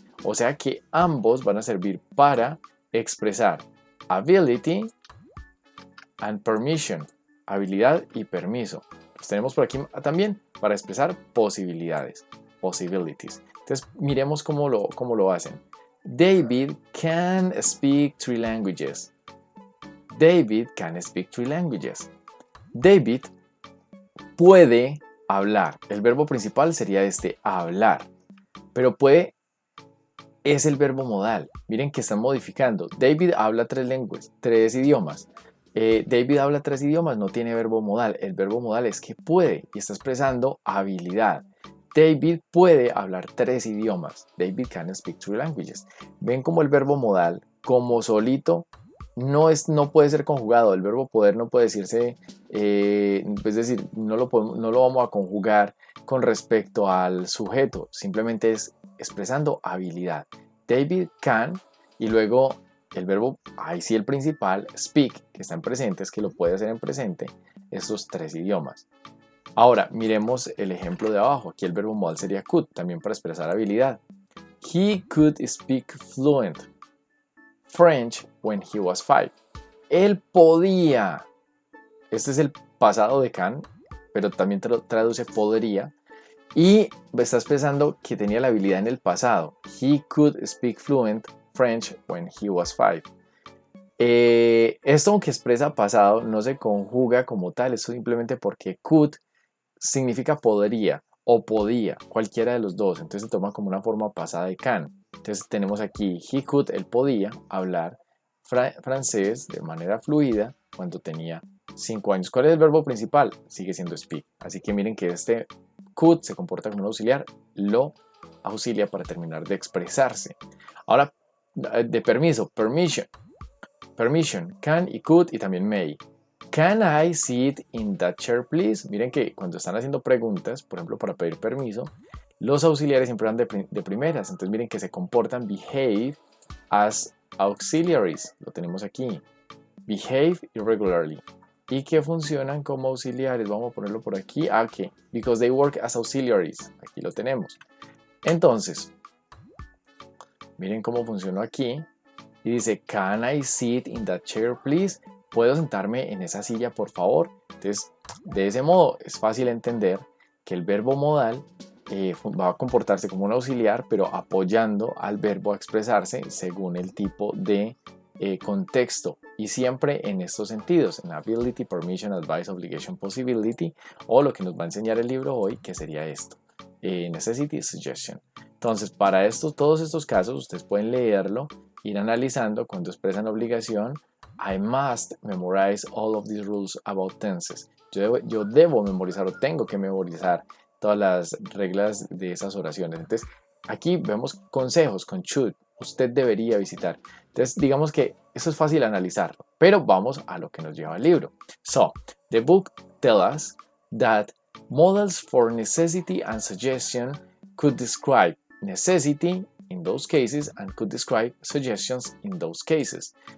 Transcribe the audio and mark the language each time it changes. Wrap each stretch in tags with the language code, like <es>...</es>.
<es>O sea que ambos van a servir para expresar</es> <en>ability and permission,</en> <es>habilidad y permiso. Los tenemos por aquí también para expresar posibilidades, possibilities. Entonces miremos cómo lo hacen.</es> <en>David can speak 3 languages. David can speak 3 languages.</en> <es>David puede hablar. El verbo principal sería hablar. Pero puede es el verbo modal. Miren que están modificando. David habla 3 lenguas, 3 idiomas. David habla 3 idiomas, no tiene verbo modal. El verbo modal es que puede y está expresando habilidad. David puede hablar 3 idiomas.</es> <en>David can speak 3 languages.</en> <es>Ven como el verbo modal, como solito, no puede ser conjugado. El verbo poder no puede decirse, es decir, no lo vamos a conjugar con respecto al sujeto. Simplemente es expresando habilidad. David can y luego el verbo, ahí sí el principal, speak, que está en presente, es que lo puede hacer en presente, estos 3 idiomas. Ahora, miremos el ejemplo de abajo. Aquí el verbo modal sería could, también para expresar habilidad.</es> <en>He could speak fluent French when he was 5.</en> <es>Él podía. Este es el pasado de can, pero también traduce podría. Y está expresando que tenía la habilidad en el pasado.</es> <en>He could speak fluent French when he was 5.</en> <es>Esto, aunque expresa pasado, no se conjuga como tal. Esto simplemente porque could significa podría o podía, cualquiera de los dos. Entonces se toma como una forma pasada de can. Entonces tenemos aquí, he could, él podía hablar francés de manera fluida cuando tenía 5 años. ¿Cuál es el verbo principal? Sigue siendo speak. Así que miren que este could se comporta como un auxiliar, lo auxilia para terminar de expresarse. Ahora, de permiso, permission, can y could y también may.</es> <en>Can I sit in that chair, please?</en> <es>Miren que cuando están haciendo preguntas, por ejemplo, para pedir permiso, los auxiliares siempre van de primeras. Entonces miren que se comportan</es> <en>behave as auxiliaries.</en> <es>Lo tenemos aquí.</es> <en>Behave irregularly.</en> <es>Y que funcionan como auxiliares. Vamos a ponerlo por aquí. Ok.</es> <en>Because they work as auxiliaries.</en> <es>Aquí lo tenemos. Entonces, miren cómo funcionó aquí. Y dice,</es> <en>can I sit in that chair, please?</en> <es>¿Puedo sentarme en esa silla, por favor? Entonces, de ese modo es fácil entender que el verbo modal va a comportarse como un auxiliar, pero apoyando al verbo a expresarse según el tipo de contexto. Y siempre en estos sentidos, en ability, permission, advice, obligation, possibility, o lo que nos va a enseñar el libro hoy, que sería esto, necessity, suggestion. Entonces, para todos estos casos, ustedes pueden leerlo, ir analizando cuando expresan obligación.</es> <en>I must memorize all of these rules about tenses.</en> <es>Yo debo memorizar o tengo que memorizar todas las reglas de esas oraciones. Entonces, aquí vemos consejos con should. Usted debería visitar. Entonces, digamos que eso es fácil analizarlo. Pero vamos a lo que nos lleva el libro.</es> <en>So, the book tells us that models for necessity and suggestion could describe necessity in those cases and could describe suggestions in those cases.</en>